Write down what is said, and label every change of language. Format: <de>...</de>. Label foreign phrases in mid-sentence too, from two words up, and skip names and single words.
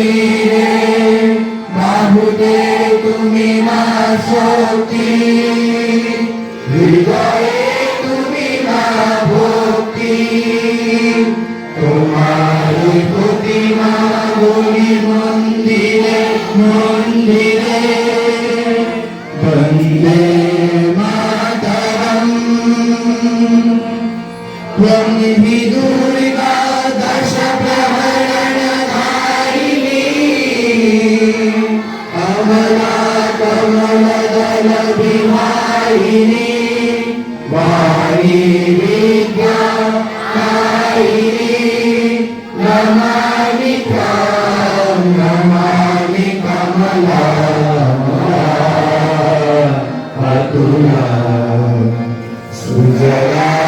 <bn>রে বাহুতে তুমি মা শক্তি হৃদয়ে তুমি মা ভক্তি তোমার প্রতিমা গলি মন্দিরে মন্দিরে বন্দে মাতরম</bn> <sa>त्वं हि दुर्गा दश प्रहरणधारिणी अमला कमलदल विहारिणी वाणी विद्या कारिणी नमामि त्वां नमामि कमला अतुला सुजला</sa>